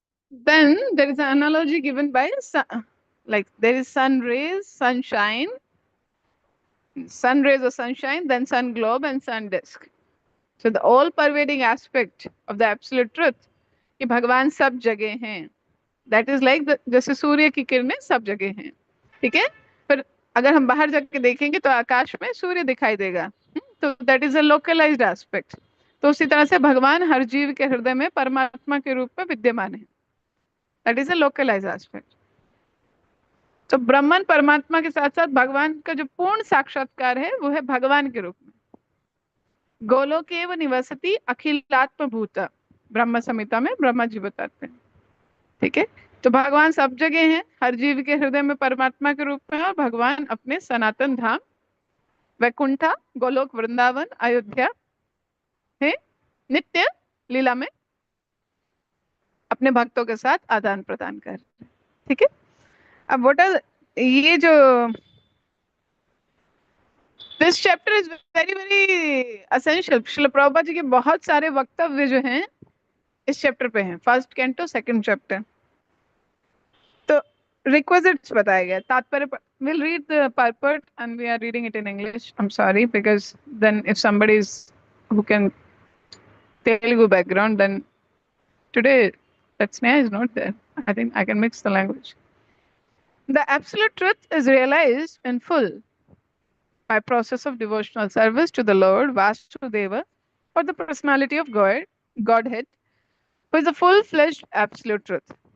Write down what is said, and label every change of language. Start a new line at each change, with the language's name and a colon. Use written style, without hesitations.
English: Then there is an analogy given by like there is sun rays, sunshine, sun rays or sunshine, then sun globe and sun disk. So the all-pervading aspect of the absolute truth
Hindi: कि भगवान सब जगह हैं.
English: That is like
Hindi: जैसे सूर्य की किरणें सब जगह हैं. ठीक है. पर अगर हम बाहर जाके देखेंगे तो आकाश में सूर्य दिखाई देगा.
English: तो that is a localized aspect.
Hindi: तो उसी तरह से भगवान हर जीव के हृदय में परमात्मा के रूप में विद्यमान है.
English: That is a localized aspect.
Hindi: तो ब्रह्मन परमात्मा के साथ साथ भगवान का जो पूर्ण साक्षात्कार है वो है भगवान के रूप में.
Sanskrit: गोलोकेव निवसति अखिलात्मभूत,
Hindi: ब्रह्म संहिता में ब्रह्मा जी बताते हैं. ठीक है. तो भगवान सब जगह हैं, हर जीव के हृदय में परमात्मा के रूप में, और भगवान अपने सनातन धाम वैकुंठा, गोलोक, वृंदावन, अयोध्या है नित्य लीला में अपने भक्तों के साथ आदान प्रदान कर रहे हैं. ठीक है. अब ये जो
English: This chapter is very very essential.
Hindi: Srila Prabhupada ji के बहुत सारे वक्तव्य जो हैं इस चैप्टर पे हैं.
English: First canto, second chapter.
Hindi: तो रिक्विजिट्स बताए गए.
English: तात्पर्य we'll read the purport and we are reading it in English. I'm sorry, because then if somebody is who can Telugu background, then today that Sneha is not there. I think I can mix the language. The absolute truth is realized in full by process of devotional service to the Lord Vasudeva, or the personality of Godhead, who is the full-fledged absolute truth.